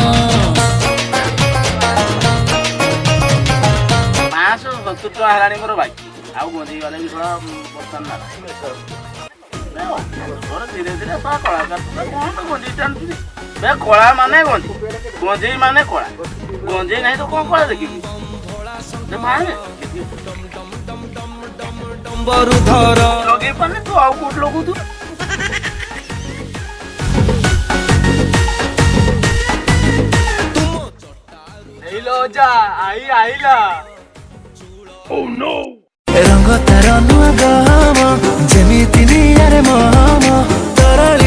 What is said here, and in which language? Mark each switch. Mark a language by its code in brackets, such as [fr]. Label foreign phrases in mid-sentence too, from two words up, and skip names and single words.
[or] 570 ଟଙ୍କା ହେଲାଣି ମୋର ବାକି ଆଉ ଗଞ୍ଜେଇ ଗଲେ ବି ଶଳା ବର୍ତ୍ତମାନ ଧୀରେ ଧୀରେ ଶଳା କଳାକାର କଣ ତ ଗଞ୍ଜେଇ ଟାଣୁଛି କଳା ମାନେ ଗଞ୍ଜେଇ ମାନେ କଳା ଗଞ୍ଜେଇ ନାହିଁ ତ କଣ କଳା ଦେଖିବି ଲଗେଇ ପାରୁନି ତୁ ଆଉ କୋଉଠି ଲଗଉଛୁ ରଙ୍ଗ ତାର ନୁଆ ଗହମ ଯେମିତି ନିଆରେ ମହମ ତରଳି